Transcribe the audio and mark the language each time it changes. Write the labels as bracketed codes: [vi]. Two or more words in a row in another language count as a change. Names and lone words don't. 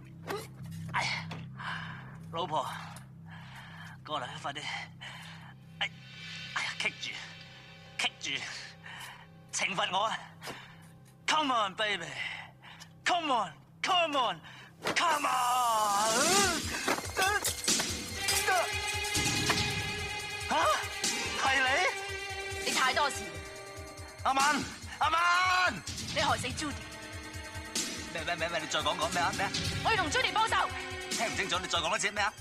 [yue] 哎呀，老婆，過嚟快啲，哎呀，棘住，懲罰我啊 ！ [en] Come on baby，come on，come on，come on！ [yue] 嚇，係你？你太多事。阿曼，你害死 Judy。咩？你再講咩啊？我要同 Judy 報仇。聽唔清楚，你再講多次咩啊？